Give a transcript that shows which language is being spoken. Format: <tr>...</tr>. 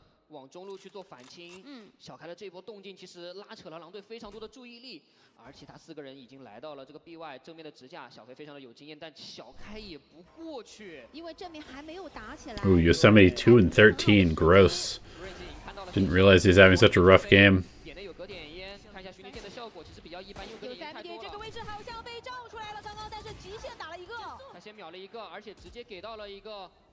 <zh>往中路去做反清，小开的这波动静其实拉扯了狼队非常多的注意力，而其他4个人已经来到了这个 BY 正面的支架，小黑非常的有经验，但小开也不过去，因为正面还没有打起来。</zh> <en>Ooh, Yosemite 2-13, gross. Didn't realize he's having such a rough game.</en> <zh>点内有隔点烟，看一下徐宁剑的效果其实比较一般，因为隔点烟太多了。这个位置好像被照出来了，刚刚但是极限打了一个，他先秒了一个，而且直接给到了一个。</zh>